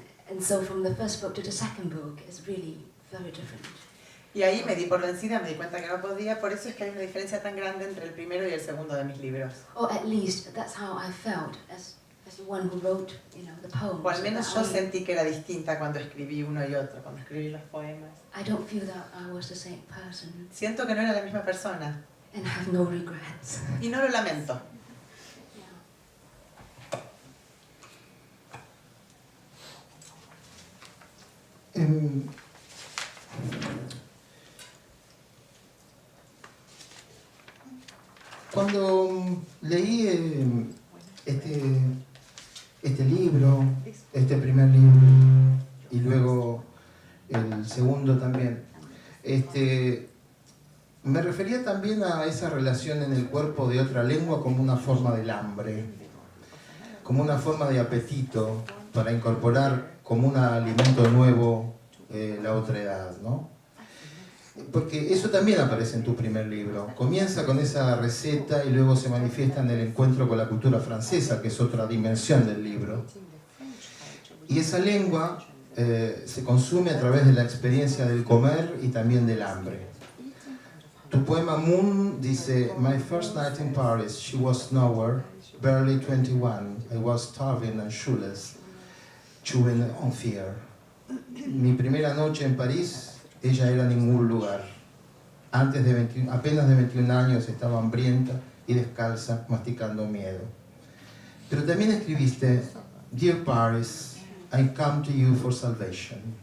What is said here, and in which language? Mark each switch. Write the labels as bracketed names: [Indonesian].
[English] And so from the first book to the second book is really very different. [Spanish] Y ahí me di por vencida, me di cuenta que no podía, por eso es que hay una diferencia tan grande entre el primero y el segundo de mis libros. [English] Or at least that's how I felt as the one who wrote, the poems. [Spanish] O al menos yo sentí que era distinta cuando escribí uno y otro, cuando escribí los poemas. [English] I don't feel that I was the same person [Spanish] Siento que no era la misma persona [English] and have no regrets. [Spanish] y no lo lamento. Cuando leí este libro, este primer libro, y luego el segundo también, me refería también a esa relación en el cuerpo de otra lengua como una forma del hambre, como una forma de apetito para incorporar como un alimento nuevo la otra edad, ¿no? Porque eso también aparece en tu primer libro. Comienza con esa receta y luego se manifiesta en el encuentro con la cultura francesa, que es otra dimensión del libro. Y esa lengua se consume a través de la experiencia del comer y también del hambre. Tu poema Moon dice: [English] My first night in Paris, she was nowhere, barely 21. I was starving and shoeless, chewing on fear. [Spanish] Mi primera noche en París, ella era ningún lugar. Apenas de 21 años estaba hambrienta y descalza, masticando miedo. Pero también escribiste: [English] Dear Paris, I come to you for salvation.